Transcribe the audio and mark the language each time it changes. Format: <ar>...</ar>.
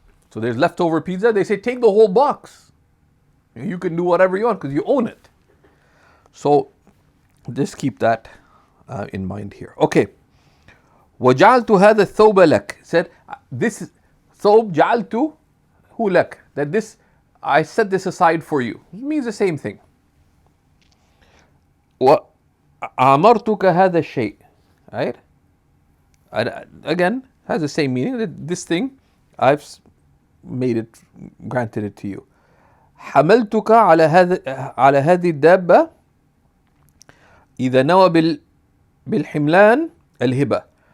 <en>So there's leftover pizza, they say take the whole box. You can do whatever you want because you own it. So just keep that in mind here. Okay.</en> <ar>وَجَعَلْتُ هَذَا الثَّوْبَ لَكَ,</ar> <en>said, this thawb</en> <ar>جَعَلْتُ هُ لَكَ,</ar> <en>that this, I set this aside for you. It means the same thing.</en> <ar>وَأَمَرْتُكَ هَذَا الشَّيْء,</ar> <en>right? Again, has the same meaning, that this thing, I've made it, granted it to you.</en> <ar>حملتك على هذه الدابة إذا نوى بالحملان الهبة.</ar>